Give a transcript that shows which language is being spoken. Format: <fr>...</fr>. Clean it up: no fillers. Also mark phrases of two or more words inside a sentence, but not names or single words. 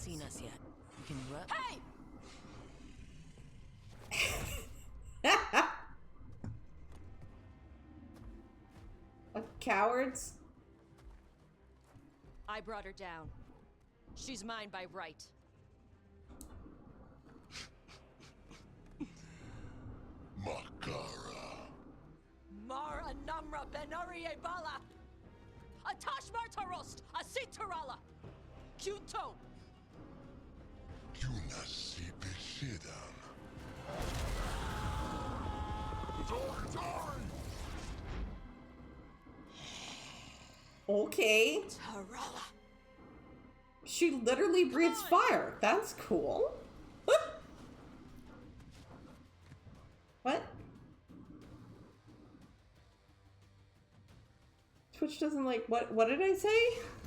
<en>seen us yet. We can run. Hey! Cowards. I brought her down. She's mine by right. Makara. Mar anamra benarie bala. Atash martarost, asitarala. Kuto. Kunasi Beshidan. Okay. Tarala. She literally breathes fire. That's cool. What? Twitch doesn't like what did I say?</en>